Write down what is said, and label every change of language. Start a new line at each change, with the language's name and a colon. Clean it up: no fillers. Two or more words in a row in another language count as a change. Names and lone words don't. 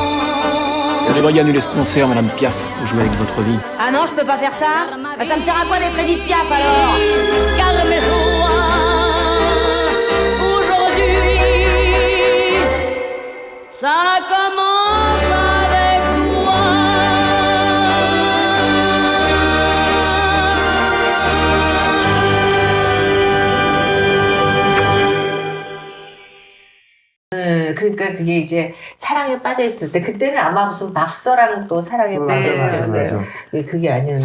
French: On devrait annuler ce concert, Madame Piaf, pour jouer avec votre vie. Ah non, je peux pas faire ça. Bah, ça me sert à quoi d'être Edith Piaf alors? Car mes joies, aujourd'hui, ça commence avec toi.
Korean: 그러니까 그게 이제 사랑에 빠져있을 때 그때는 아마 무슨 박서랑 또 사랑에 빠져있을 때 그게 아니었나.